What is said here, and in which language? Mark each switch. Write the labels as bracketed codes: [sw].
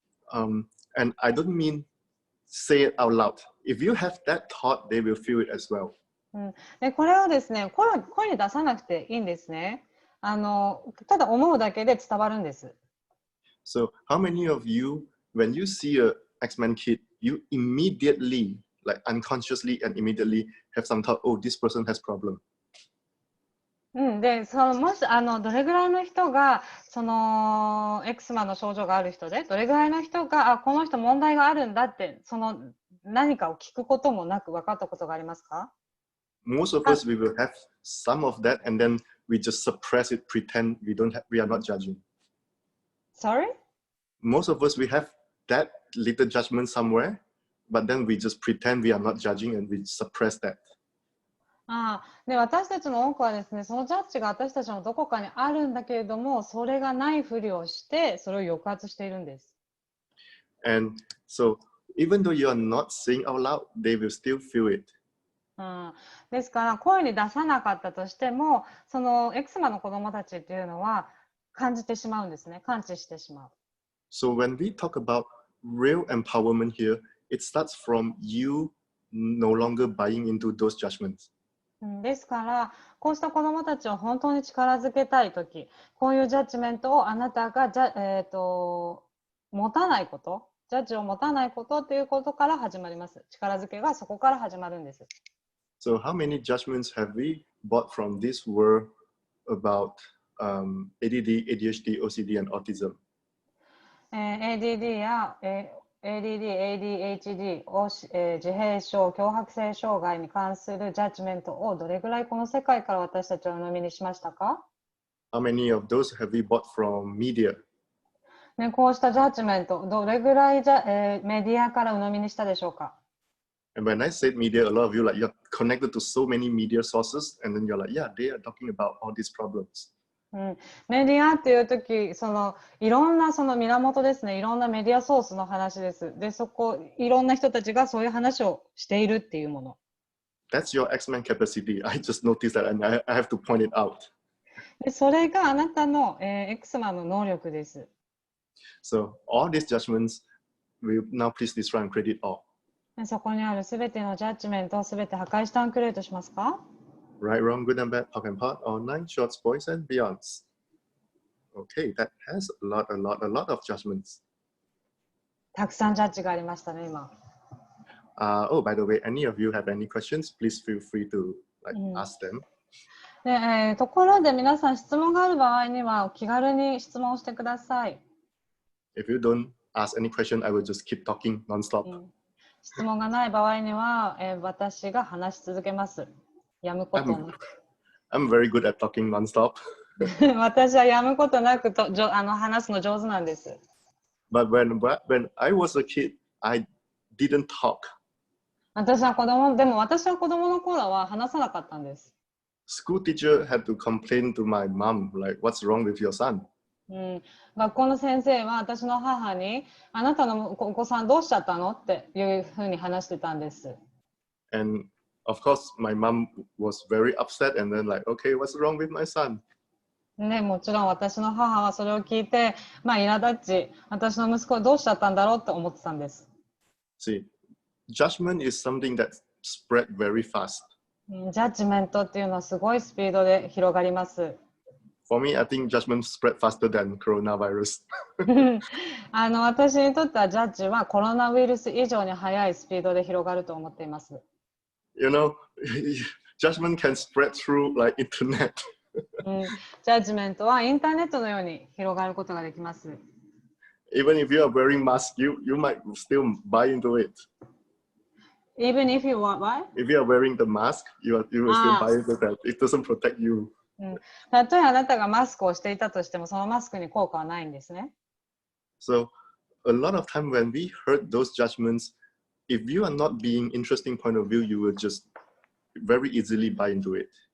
[en] And I don't mean say it out loud. If you have that thought, they will feel it as well. [ja] でこれをですね声に出さなくていいんですね。ただ思うだけで伝わるんです。 [en] So how many of you, when you see a X-Men kid, you immediately, like unconsciously and immediately have some thought, oh, this person has problem. [ja] でもしどれぐらいの人がその X マンの症状がある人でどれぐらいの人がこの人問題があるんだって何かを聞くこともなく分かったことがありますか？ [en] Most of us, we will have some of that and then we just suppress it, pretend we are not judging. Sorry? Most of us, we have that little judgment somewhere, but then we just pretend we are not judging and we suppress that. [ja] で私たちの多くはですね、そのジャッジが私たちのどこかにあるんだけれども、それがないふりをして、それを抑圧しているんです。 [en] And so, even though you are not saying out loud, they will still feel it. [ja] ですから、声に出さなかったとしても、そのエクスマの子供たちっていうのは、感じてしまうんですね。感知してしまう。 [en] So when we talk about real empowerment here, it starts from you no longer buying into those judgments. [ja] ですから、こうした子どもたちを本当に力づけたいとき、こういうジャッジメントをあなたが持たないこと、ジャッジを持たないことということから始まります。力づけがそこから始まるんです。 [en] So how many judgments have we bought from this world about ADD, ADHD, OCD, and autism? [ja] ADD や、ADD、ADHD を、自閉症、強迫性障害に関するジャッジメントをどれぐらいこの世界から私たちは鵜呑みにしましたか？ [en] How many of those have we bought from media? [ja] ね、こうしたジャッジメント、どれぐらいメディアから鵜呑みにしたでしょうか？ [en] And when I said media, a lot of you like you're connected to so many media sources, and then you're like, yeah, they are talking about all these problems. [ja] メディアっていうとき、いろんなその源ですね、いろんなメディアソースの話です。で、いろんな人たちがそういう話をしているっていうもの。 [en] That's your X-Men capacity. I just noticed that, and I have to point it out. [ja] で、それがあなたの、X マンの能力です。 [en] So all these judgments, will now please destroy and create it all. [ja] でそこにあるすべてのジャッジメントをすべて破壊してアンクレートしますか？ [en] Right, wrong, good and bad, POC and POD, all nine shorts, boys and beyonds. Okay, that has a lot of judgments. [ja] たくさんジャッジがありましたね、今。 [en] Oh, by the way, any of you have any questions, please feel free to ask them. [ja] で、ところで皆さん質問がある場合にはお気軽に質問してください。 [en] If you don't ask any question, I will just keep talking non-stop. [ja] 質問がない場合には、私が話し続けます。やむことなく。 [en] I'm very good at talking non-stop. [ja] 私はやむことなく話すの上手なんです。 [en] But when I was a kid, I didn't talk. [ja] 私は子供の頃は話さなかったんです。 [en] School teacher had to complain to my mom, like, what's wrong with your son? [ja] 学校の先生は私の母に、あなたのお子さんどうしちゃったのっていうふうに話してたんです。 [en] And of course, my mom was very upset and then like, okay, what's wrong with my son? [ja] ね、もちろん私の母はそれを聞いて、苛立ち、私の息子はどうしちゃったんだろうって思ってたんです。 [en] See, judgment is something that spread very fast. [ja] ジャッジメントっていうのはすごいスピードで広がります。 [en] For me, I think judgment spread faster than coronavirus. [ja] 私にとってはジャッジはコロナウイルス以上に速いスピードで広がると思っています。 [en] You know, judgment can spread through like internet. [ja] ジャッジメントはインターネットのように広がることができます。 [en] Even if you are wearing mask, you might still buy into it. Even if you want, why? If you are wearing the mask, you will still buy into that. It doesn't protect you. [ja] たとえあなたがマスクをしていたとしても、そのマスクに効果はないんですね。 [en] So, a lot of time when we heard those judgments, if you are not being interesting point of view, you will just very easily buy into it.